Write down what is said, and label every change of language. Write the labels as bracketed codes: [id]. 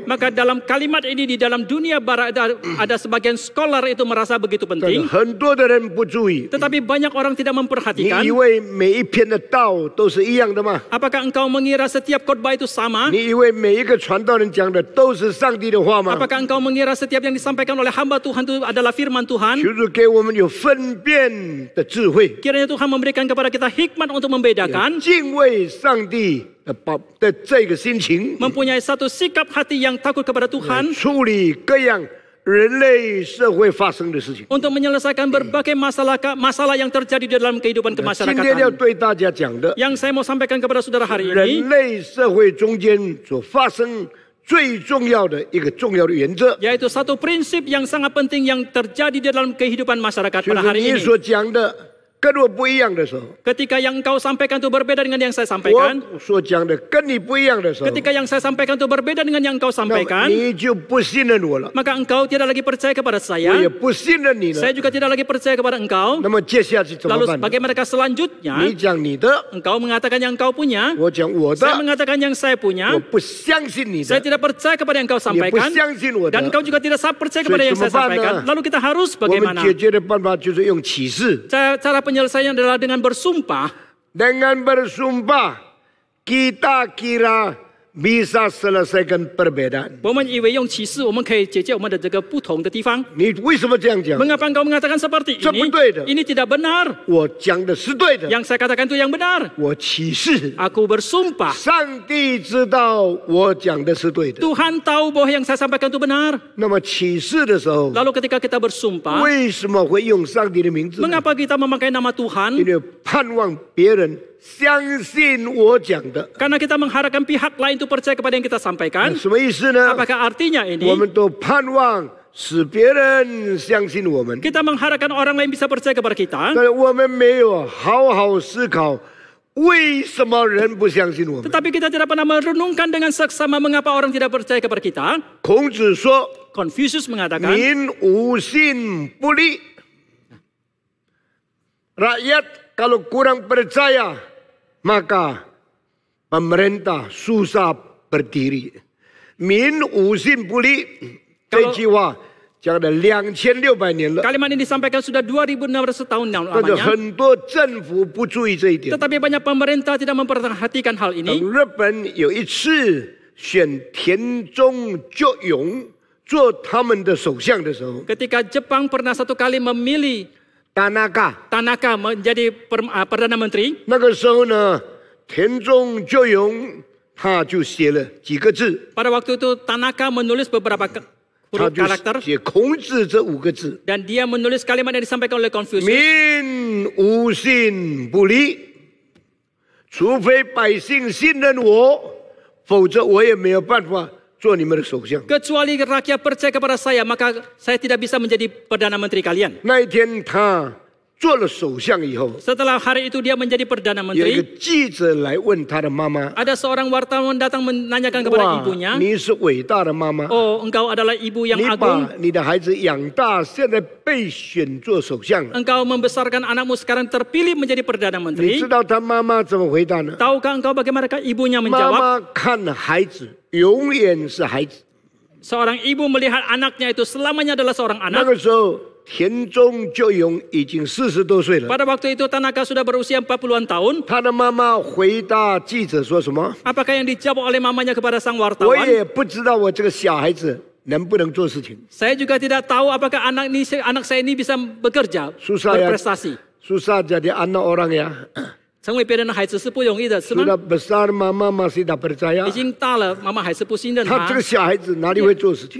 [id] Maka dalam kalimat ini di dalam dunia barat ada sebagian scholar itu merasa begitu penting. [zh] 很多的人不注意。 [id] Tetapi banyak orang tidak memperhatikan. [zh] 以为每一篇的道都是一样的吗？ [id] Apakah engkau mengira setiap khotbah itu sama? [zh] 你以为每一个传道人讲的都是上帝的话吗？ [id] Apakah engkau mengira setiap yang disampaikan oleh hamba Tuhan itu adalah firman Tuhan? [zh] 求主给我们有分辨的智慧， [id] Kiranya Tuhan memberikan kepada kita hikmat untuk membedakan, [zh] 敬畏上帝的这个心情， [id] mempunyai satu sikap hati yang takut kepada Tuhan [zh] 处理各样人类社会发生的事情。 [id] untuk menyelesaikan berbagai masalah yang terjadi di dalam kehidupan [zh] 今天要 [id] kemasyarakatan. [zh] 对大家讲的， [id] Yang saya mau sampaikan kepada saudara hari [zh] 人 [id] ini, [zh] 类社会中间所发生最重要的一个重要的原则， [id] yaitu satu prinsip yang sangat penting yang terjadi di dalam kehidupan masyarakat [zh] 就 [id] pada [zh] 是 [id] hari [zh] 你 [id] ini. [zh] 所讲的跟我不一样的时候， [id] Ketika yang engkau sampaikan itu berbeda dengan yang saya sampaikan, [zh] 我所讲的跟你不一样的时候， [id] ketika yang saya sampaikan itu berbeda dengan yang engkau [zh] 那么 [id] sampaikan, [zh] 你就不信任我了， [id] maka engkau tidak lagi percaya kepada [zh] 我也不信任你了 [id] saya。 juga tidak lagi percaya kepada engkau. [zh] 那么接下去怎么 [id] Lalu [zh] 办呢？ [id] bagaimana selanjutnya? [zh] 你讲你的， [id] Engkau mengatakan yang engkau punya, [zh] 我讲我的 [id] saya，mengatakan yang saya punya. [zh] 不相信你 [id] Saya [zh] 的， [id] tidak percaya kepada yang engkau [zh] 也不 [id] sampaikan, [zh] 相信我的 [id] dan。engkau juga tidak percaya kepada yang saya [zh] 所以怎么办呢？ [id] sampaikan. Lalu kita harus [zh] 我们 [id] bagaimana? [zh] 解决的办法就是用启示， [id] Cara penyelesaiannya adalah dengan bersumpah. dengan bersumpah kita kira bisa selesaikan perbedaan. [zh] 我们以为用启示我们可以解决我们的这个不同的地方。你为什么这样讲？ [id] Mengapa engkau mengatakan seperti [zh] 这 [id] ini? [zh] 不对的。 [id] Ini tidak benar. [zh] 我讲的是对的。 [id] Yang saya katakan itu yang benar. [zh] 我起誓， [id] Aku bersumpah. [zh] 上帝知道我讲的是对的。 [id] Tuhan tahu bahwa yang saya sampaikan itu benar. [zh] 那么起誓的时候， [id] Lalu ketika kita bersumpah, [zh] 为什么会用上帝的名字呢？ [id] mengapa kita memakai nama [zh] 因 [id] Tuhan? [zh] 为盼望别人相信我讲的。 [id] Karena kita mengharapkan pihak lain itu percaya kepada yang kita sampaikan. [zh] 什么意思呢？ [id] Apakah artinya ini? [zh] 我们都盼望使别人相信我们， [id] Kita mengharapkan orang lain bisa percaya kepada kita. [zh] 但我们没有好好思考，为什么人不相信我们？ [id] Tetapi kita tidak pernah merenungkan dengan seksama mengapa orang tidak percaya kepada kita. [zh] 孔子说 [id] Confucius：“ mengatakan, [zh] 民无信不立。 [id] Rakyat kalau kurang percaya, maka pemerintah susah berdiri. [zh] 民无信不立，这句话讲了2600年了， [id] kalimat ini disampaikan sudah 2600 tahun yang [zh] 但是 [id] lamanya. [zh] 很多政府不注意这一点。 [id] Tetapi banyak pemerintah tidak memperhatikan hal [zh] 等 [id] ini. 日本有一次选田中角荣做他们的首相的时候， Ketika Jepang pernah satu kali memilih Tanaka Tanaka menjadi Perdana Menteri, [zh] 那个时候呢，田中角荣他就写了几个字， [id] pada waktu itu Tanaka menulis beberapa [zh] 他 [id] huruf [zh] 就 [id] karakter [zh] 写孔子这5个字： [id] dan dia menulis kalimat yang disampaikan oleh Confucius. [zh] 民无信不立，除非百姓信任我，否则我也没有办法做你们的首相。 [id] Kecuali rakyat percaya kepada saya, maka saya tidak bisa menjadi Perdana Menteri kalian. [zh] 那一天他做了首相以后， [id] Setelah hari itu dia menjadi Perdana [zh] 有一个 [id] Menteri, [zh] 记者来问他的妈妈 [id] ada seorang wartawan datang menanyakan：“ kepada ibunya, [zh] 你是伟大的妈妈， [id] Oh, engkau adalah ibu yang [zh] 你 [id] agung. [zh] 把你的孩子养大，现在被选做首相了。 [id] Engkau membesarkan anakmu sekarang terpilih menjadi Perdana [zh] 你 [id] Menteri. [zh] 知道他妈妈怎么回答呢？ [id] Tahukah engkau bagaimana ibunya [zh] 妈 [id] menjawab? [zh] 妈看孩子永远是孩子。 [id] Seorang ibu melihat anaknya itu selamanya adalah seorang [zh] 那 [id] anak. [zh] 个时候，田中角荣已经40多岁了。 [id] Pada waktu itu Tanaka sudah berusia 40-an tahun. [zh] 他的妈妈回答记者说什么？ [id] Apakah yang dijawab oleh mamanya kepada sang [zh] 我 [id] wartawan? [zh] 也不知道我这个小孩子能不能做事情。 [id] Saya juga tidak tahu apakah anak saya ini bisa bekerja, Susah ya. berprestasi. Susah jadi anak orang ya. [zh] 成为别人的孩子是不容易的，是吗？ [id] Sudah besar mama masih tak percaya. [zh] 已经大了，妈妈还是不信任他他这。个小孩子哪里会做事情？